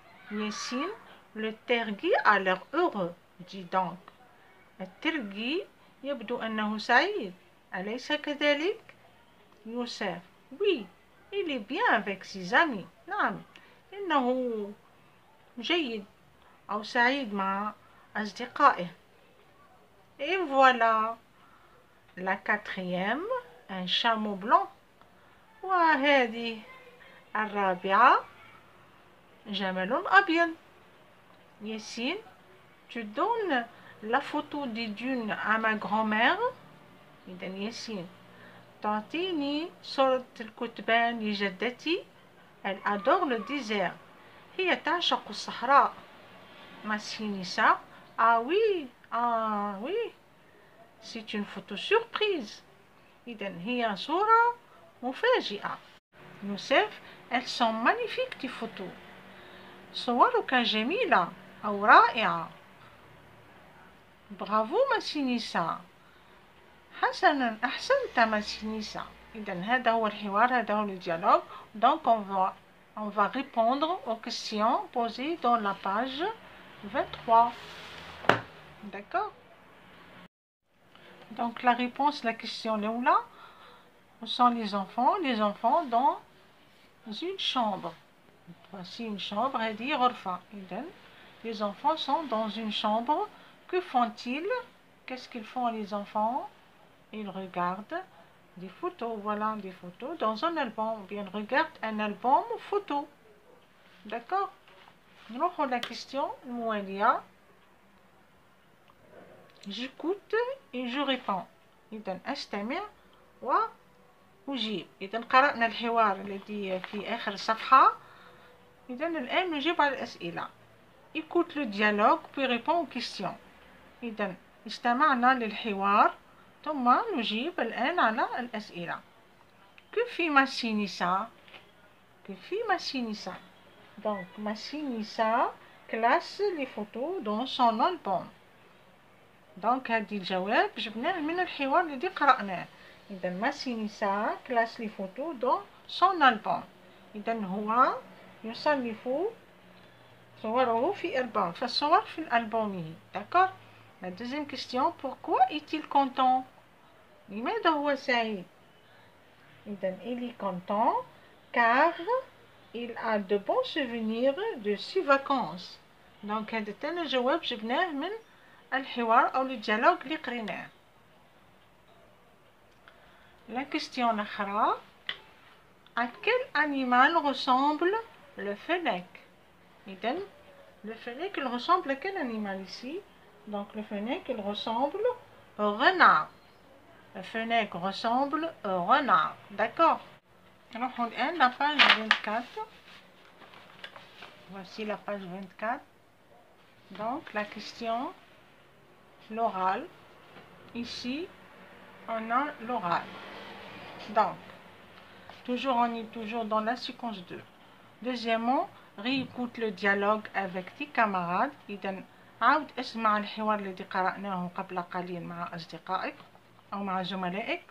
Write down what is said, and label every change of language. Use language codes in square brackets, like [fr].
[fr] ياسين: le tergi a l'air heureux. dis donc. [ar] الترجي يبدو أنه سعيد، أليس كذلك؟ [fr] يوسف: oui il est bien avec ses amis. [ar] نعم إنه جيد أو سعيد مع أصدقائه. [fr] Et voilà la quatrième, un chameau blanc. [ar] وهذه الرابعة جمل أبيض. [fr] ياسين: tu donnes la photo des dunes à ma grand-mère. [ar] إذا ياسين: تعطيني صورة الكتبان لجدتي. [fr] elle adore le désert. [ar] هي تعشق الصحراء. [fr] ما سينيسا: ah oui c'est une photo surprise. [ar] إذن هي صورة مفاجئة. [fr] يوسف: elles sont magnifiques tes photos. [ar] صورك جميلة أو رائعة. برافو ما سينيسا. حسنا أحسنت ما سينيسا. إذن هذا هو الحوار، هذا هو الديالوج. [fr] donc on va répondre aux questions posées dans la page 23. D'accord? Donc la réponse, la question là, où sont les enfants? Les enfants dans une chambre. Voici une chambre, elle dit غرفة. Les enfants sont dans une chambre. Que font-ils? Qu'est-ce qu'ils font les enfants? Ils regardent des photos, voilà, des photos dans un album. Ou bien ils regardent un album photo. D'accord? [ar] نروحوا [fr] la question [ar] الموالية. [fr] J'écoute et je réponds. [ar] إذا أستمع وأجيب. إذا قرأنا الحوار الذي في آخر الصفحة. إذا الآن نجيب على الأسئلة. [fr] Écoute le dialogue puis réponds aux questions. [ar] إذا استمعنا للحوار ثم نجيب الآن على الأسئلة. [fr] Que fit Massinissa? Que fit Massinissa? Donc Massinissa classe les photos dans son album. [ar] دونك هادي الجواب جبناه من الحوار الذي قرأناه. [fr] إذا ماسينيسا كلاس لي فوتو دون سون ألبوم. [ar] إذا هو يصنف صوره في ألبوم، فالصور في ألبومه. [fr] داكور. La deuxième question, pourquoi est-il content? [ar] لماذا هو سعيد؟ [fr] إذا il est content car il a de bons souvenirs de ses vacances. [ar] دونك هذا تاني الجواب جبناه من الحوار أو الديالوج اللي قريناه. [fr] La question الأخرى. À quel animal ressemble le fennec? إذن le fennec il ressemble à quel animal ici? Donc le fennec il ressemble au renard. Le fennec ressemble au renard. D'accord. Alors on est la page 24. Voici la page 24. Donc la question, l'oral. Ici on a l'oral. Donc, on est toujours dans la séquence 2. Deuxièmement, réécoute le dialogue avec tes camarades. [ar] إذا عاود اسمع الحوار الذي قرأناه قبل قليل مع أصدقائك أو مع زملائك.